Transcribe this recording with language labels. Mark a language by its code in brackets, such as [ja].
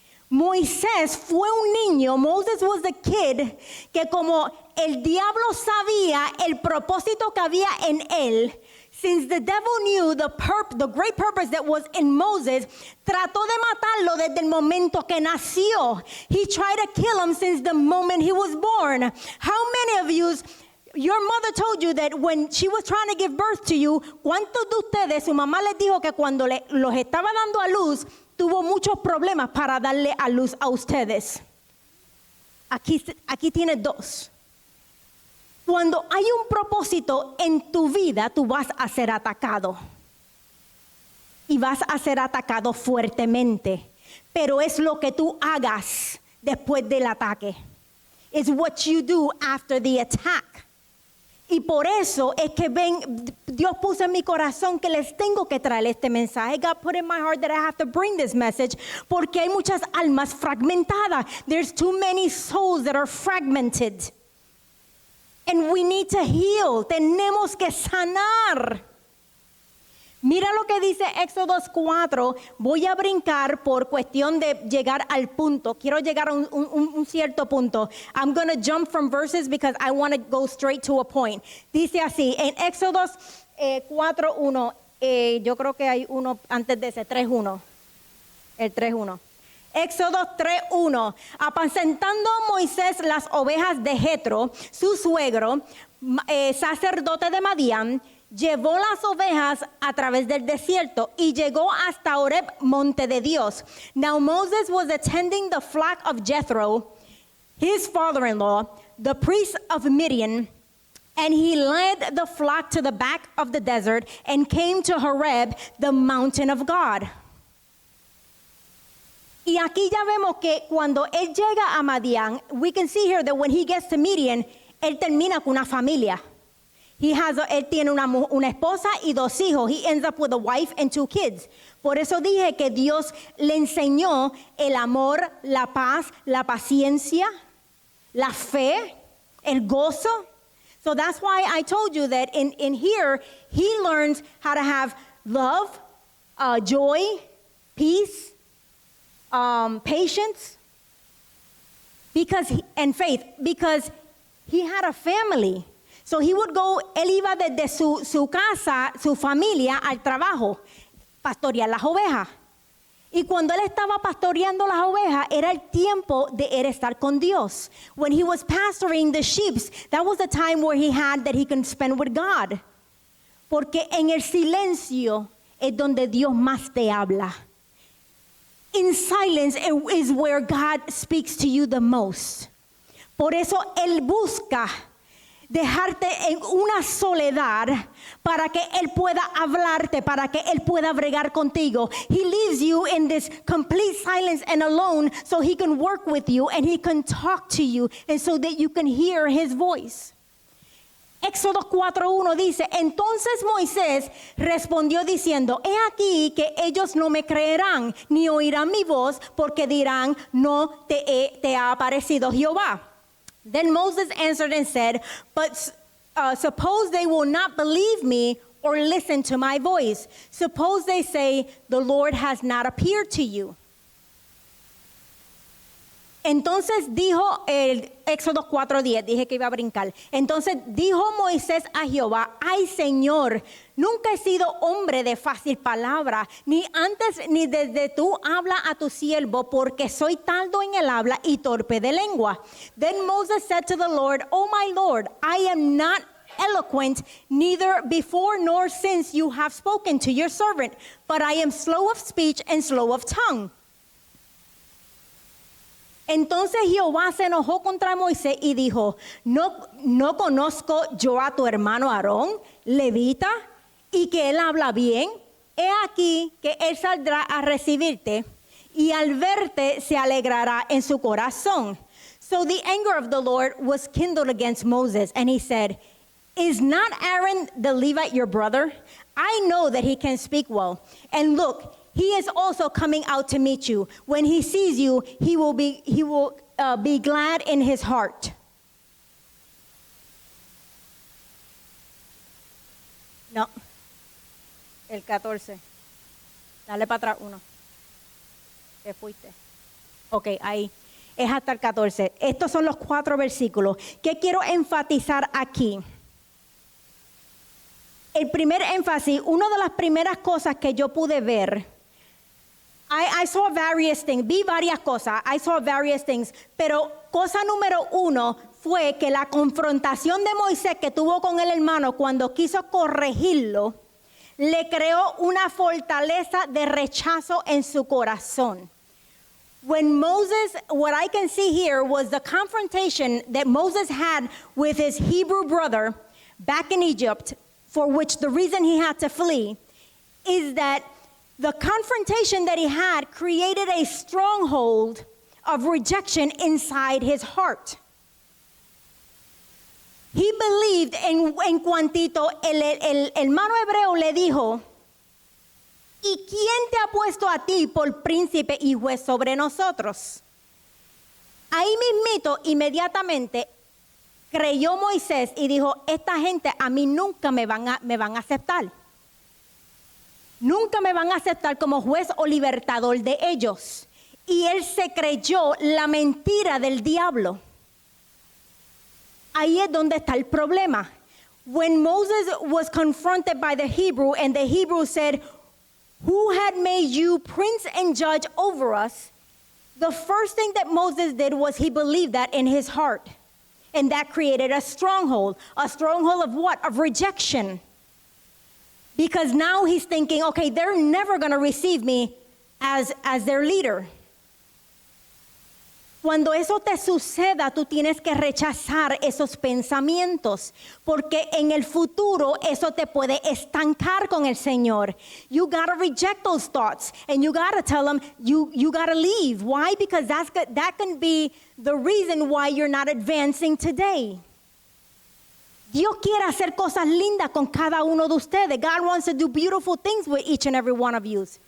[es] Moisés fue un niño, [en] Moses was a kid, [es] que como el diablo sabía el propósito que había en él, [en] since the devil knew the great purpose that was in Moses, [es] trató de matarlo desde el momento que nació. [en] He tried to kill him since the moment he was born. How many of you, your mother told you that when she was trying to give birth to you, [es] ¿cuántos de ustedes, su mamá les dijo que cuando los estaba dando a luz, tuvo muchos problemas para darle a luz a ustedes? Aquí tienes dos. Cuando hay un propósito en tu vida, tú vas a ser atacado. Y vas a ser atacado fuertemente. Pero es lo que tú hagas después del ataque. [en] It's what you do after the attack. [es] Y por eso es que Dios puso en mi corazón que les tengo que traer este mensaje. [en] God put in my heart that I have to bring this message. [es] Porque hay muchas almas fragmentadas. [en] There's too many souls that are fragmented. And we need to heal. [es] Tenemos que sanar. Mira lo que dice Éxodo 4. Voy a brincar por cuestión de llegar al punto. Quiero llegar a un cierto punto. [en] I'm going to jump from verses because I want to go straight to a point. [es] Dice así, en Éxodo 4:1. Yo creo que hay uno antes de ese, 3:1. El 3:1. Éxodo 3:1. Apacentando Moisés las ovejas de Jetro, su suegro, sacerdote de Madián, llevó las ovejas a través del desierto y llegó hasta Horeb, monte de Dios. [en] Now Moses was attending the flock of Jethro, his father-in-law, the priest of Midian, and he led the flock to the back of the desert and came to Horeb, the mountain of God. [es] Y aquí ya vemos que cuando él llega a Madián, [en] we can see here that when he gets to Midian, [es] él termina con una familia. Él tiene una esposa y 2 hijos. [en] He ends up with a wife and 2 kids. [es] Por eso dije que Dios le enseñó el amor, la paz, la paciencia, la fe, el gozo. [en] So that's why I told you that in here, he learns how to have love, joy, peace, patience, and faith, because he had a family. So he would go, [es] él iba desde su casa, su familia, al trabajo, pastorear las ovejas. Y cuando él estaba pastoreando las ovejas, era el tiempo de él estar con Dios. [en] When he was pastoring the sheep, that was the time where he can spend with God. [es] Porque en el silencio es donde Dios más te habla. [en] In silence is where God speaks to you the most. [es] Por eso él busca dejarte en una soledad para que él pueda hablarte, para que él pueda bregar contigo. [en] He leaves you in this complete silence and alone so he can work with you and he can talk to you and so that you can hear his voice. [es] Éxodo 4:1 dice, entonces Moisés respondió diciendo, he aquí que ellos no me creerán ni oirán mi voz porque dirán, no te ha aparecido Jehová. [en] Then Moses answered and said, but suppose they will not believe me or listen to my voice. Suppose they say, the Lord has not appeared to you. [es] Entonces dijo el Éxodo 4:10, dije que iba a brincar. Entonces dijo Moisés a Jehová, ay Señor, nunca he sido hombre de fácil palabra, ni antes ni desde tú habla a tu siervo, porque soy tardo en el habla y torpe de lengua. [en] Then Moses said to the Lord, oh my Lord, I am not eloquent, neither before nor since you have spoken to your servant, but I am slow of speech and slow of tongue. [es] Entonces Jehová se enojó contra Moisés y dijo, ¿no conozco yo a tu hermano Aarón, levita, y que él habla bien? He aquí que él saldrá a recibirte y al verte se alegrará en su corazón. [en] So the anger of the Lord was kindled against Moses, and he said, is not Aaron the Levite your brother? I know that he can speak well. And look, he is also coming out to meet you. When he sees you, he will be glad in his heart. [es] No, el 14. Dale para atrás uno. Te fuiste. Ok, ahí. Es hasta el 14. Estos son los 4 versículos que quiero enfatizar aquí. El primer énfasis, una de las primeras cosas que yo pude ver, [en] I saw various things, [es] vi varias cosas, I saw various things, pero cosa número 1 fue que la confrontación de Moisés que tuvo con el hermano cuando quiso corregirlo, le creó una fortaleza de rechazo en su corazón. [en] When Moses, what I can see here was the confrontation that Moses had with his Hebrew brother back in Egypt, for which the reason he had to flee, is that the confrontation that he had created a stronghold of rejection inside his heart. He believed [es] en cuantito el hermano hebreo le dijo, ¿y quién te ha puesto a ti por príncipe y juez sobre nosotros? Ahí mismito, inmediatamente, creyó Moisés y dijo, esta gente a mí nunca me van a aceptar. Nunca me van a aceptar como juez o libertador de ellos. Y él se creyó la mentira del diablo. Ahí es donde está el problema. [en] When Moses was confronted by the Hebrew, and the Hebrew said, who had made you prince and judge over us? The first thing that Moses did was he believed that in his heart. And that created a stronghold. A stronghold of what? Of rejection. Because now he's thinking, okay, they're never going to receive me as their leader. [es] Cuando eso te suceda, tú tienes que rechazar esos pensamientos, porque en el futuro eso te puede estancar con el Señor. [en] You got to reject those thoughts, and you got to tell them you got to leave. Why? Because that can be the reason why you're not advancing today. [es] Dios quiere hacer cosas lindas con cada uno de ustedes. [en] God wants to do beautiful things with each and every one of you.